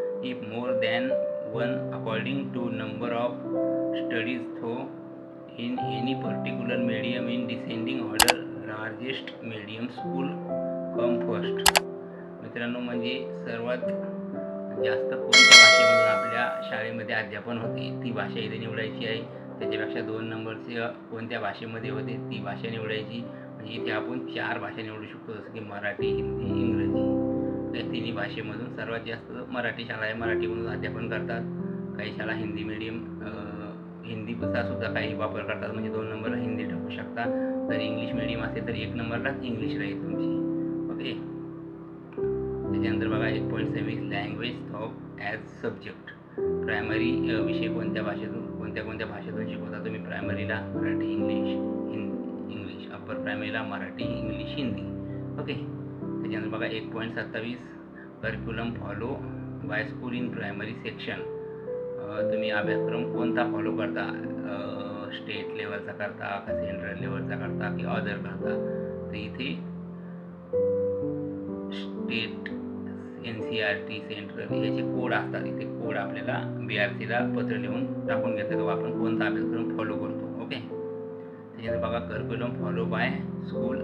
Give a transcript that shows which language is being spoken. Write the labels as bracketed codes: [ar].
[en] if more than one according to number of studies through in any particular medium in descending order, largest medium school come first. [mr] मित्रांनो, म्हणजे सर्वात जास्त कोणत्या भाषेमधून आपल्या शाळेमध्ये अध्यापन होते ती भाषा इथे निवडायची आहे. त्याच्यापेक्षा 2 नंबरचे कोणत्या भाषेमध्ये होते ती भाषा निवडायची. म्हणजे इथे आपण 4 भाषा निवडू शकतो, जसं की मराठी, हिंदी, इंग्रजी. या तिन्ही भाषेमधून सर्वात जास्त मराठी शाळा आहे, मराठीमधून अध्यापन करतात. काही शाळा हिंदी मीडियम हिंदीचा सुद्धा काही वापर करतात, म्हणजे 2 नंबरला हिंदी टाकू शकता. जर इंग्लिश मीडियम असेल तर 1 नंबरलाच इंग्लिश राहील तुमची. ओके. त्याच्यानंतर बघा [en] 1.26 language of as subject. [mr] Primary विषय कोणत्या भाषेतून शिकवता तुम्ही? प्रायमरीला Marathi, English. Upper प्रायमरीला Marathi, English, Hindi. Okay. त्याच्यानंतर बघा [en] 1.27 curriculum follow by school in primary section. [mr] तुम्ही अभ्यासक्रम कोणता फॉलो करता? स्टेट लेवलचा करता का सेंट्रल लेवलचा करता की अदर करता? तर इथे स्टेट, NCERT, सेंट्रल याचे कोड असतात. इथे कोड आपल्याला BRCला पत्र लिहून टाकून घेतात की आपण कोणता अभ्यासक्रम फॉलो करतो. ओके. त्याच्यानंतर बघा [en] Curriculum follow by school.